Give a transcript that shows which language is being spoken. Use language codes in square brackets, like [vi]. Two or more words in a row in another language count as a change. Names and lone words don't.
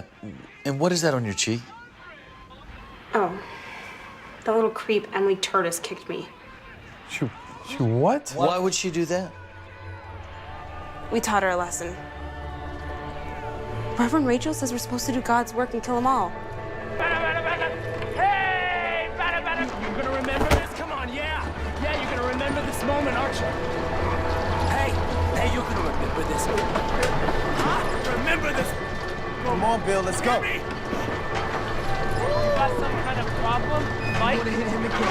[en] And what is that on your cheek? Oh, the little creep Emily Curtis kicked me. She what? Why would she do that? We taught her a lesson. Reverend Rachel says we're supposed to do God's work and kill them all. Hey! Bada, bada! You gonna remember this? Come on, yeah! Yeah, you're gonna remember this moment, aren't you? Hey! Hey, you're gonna remember this. Huh? Remember this? Come on, Bill, let's go. You got some kind of problem, Mike? You wanna hit him again?